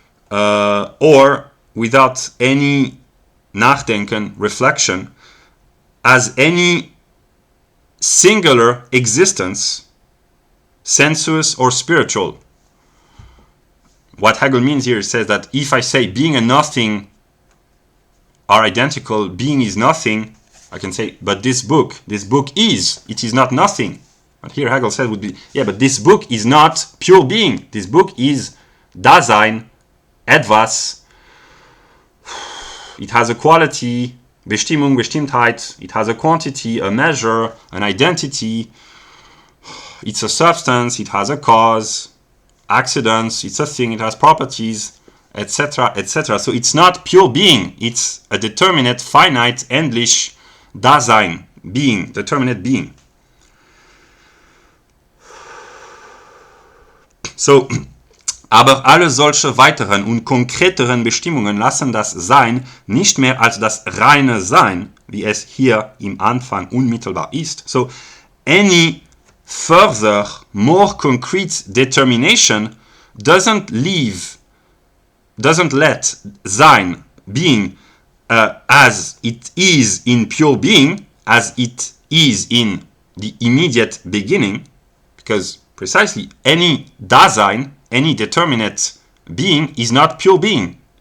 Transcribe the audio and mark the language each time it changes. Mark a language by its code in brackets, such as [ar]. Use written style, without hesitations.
[en] Or without any Nachdenken, reflection, as any singular existence, sensuous or spiritual. What Hegel means here says that if I say being and nothing are identical, being is nothing, I can say, but this book is, it is not nothing. But here Hegel said would be, yeah, but this book is not pure being. This book is Dasein, etwas. It has a quality, Bestimmung, Bestimmtheit. It has a quantity, a measure, an identity. It's a substance, it has a cause, accidents, it's a thing, it has properties, etc., etc. So it's not pure being, it's a determinate, finite, endlich Dasein, being, determinate being. [de] So, aber alle solche weiteren und konkreteren Bestimmungen lassen das Sein nicht mehr als das reine Sein, wie es hier im Anfang unmittelbar ist. [en] So, any further, more concrete determination doesn't let Sein, being, as it is in pure being, as it is in the immediate beginning, because precisely any Dasein, any determinate being is not pure being.